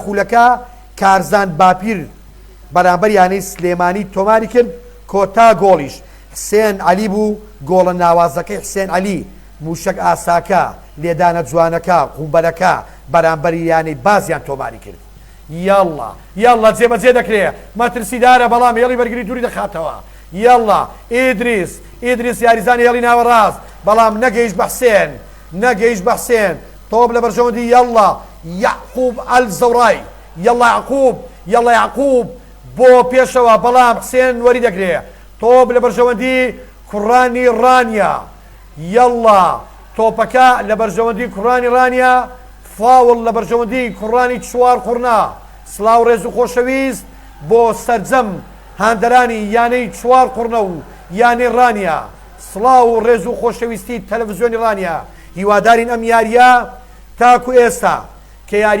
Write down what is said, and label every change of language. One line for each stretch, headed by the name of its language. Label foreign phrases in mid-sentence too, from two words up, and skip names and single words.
Central Kurdish: خولەکە کارزان باپیر بەرامبەر یانەی سلێمانی تۆماری کرد کۆتا گۆڵیش حسێن عەلی بوو گۆڵە ناوازەکەی حسێن عەلی موشک ئاساکە لێدانە جوانەکە قومبەرەکە بەرامبەری یانەی بازیان تۆماری کرد یەڵڵا جێبەجێ دەکرێت مەترسیدارە بەڵام هێڵی بەرگری دووری دەخاتەوە یەڵڵا ئیدریس یاریزانی هێڵی ناوەڕاست بەڵام نەگەیشت بە حسێن تۆپ لە بەرژەوەندی یەڵڵا یعقوب ئەلزەورای یەڵڵا یعقوب بۆ پێشەوە بەڵام حسێن وەری دەگرێت تۆپ لە بەرژەوەندی کوڕانی ڕانیە یەڵڵا تۆپەکە لە بەرژەوەندی کوڕانی ڕانیە فاوڵ لە بەرژەوەندی کوڕانی 4 قوڕنا سڵاو ڕێز و خۆشەویست بۆ سەرجەم هاندەرانی یانەی 4 قوڕنە و یانەی ڕانیە سڵاو و ڕێز و خۆشەویستی تەلەڤیزیۆنی ڕانیە هیوادارین ئەم یاریە تاکو ئێستا کە